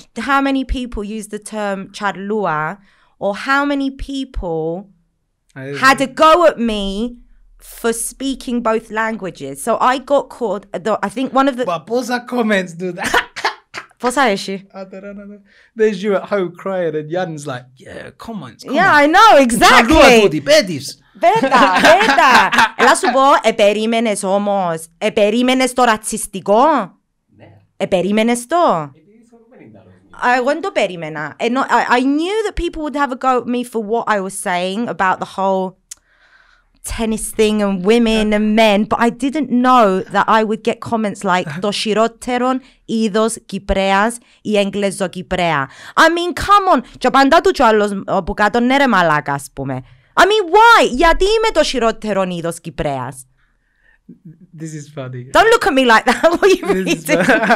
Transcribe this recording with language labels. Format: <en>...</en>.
<en>How many people use the term Chárlua, or how many people had a go at me for speaking both languages? So I got caught. I think one of the comments do that.</en> <el>Πώς αρέσει?</el> <en>There's you at home crying and Jan's like, yeah, comments. Yeah, I know, exactly. Βέτα.</en> <el>Έλα σου πω, επερίμενες όμως. Επερίμενες το ρατσιστικό. Επερίμενες το. Εγώ δεν το περίμενα.</el> <en>I knew that people would have a go at me for what I was saying about the whole tennis thing and women and men, but I didn't know that I would get comments like</en> <el>το χειρότερον είδος Κυπρέας ή Εγγλεζοκυπρέα.</el> <en>I mean, come on.</en> <el>Και απαντά του κι άλλος που κάτω, ναι ρε μαλάκα, ας πούμε.</el> <en>I mean, why?</en> <el>Γιατί είμαι το χειρότερον είδος Κυπρέας?</el> <en>This is funny. Don't look at me like that while you read it.</en>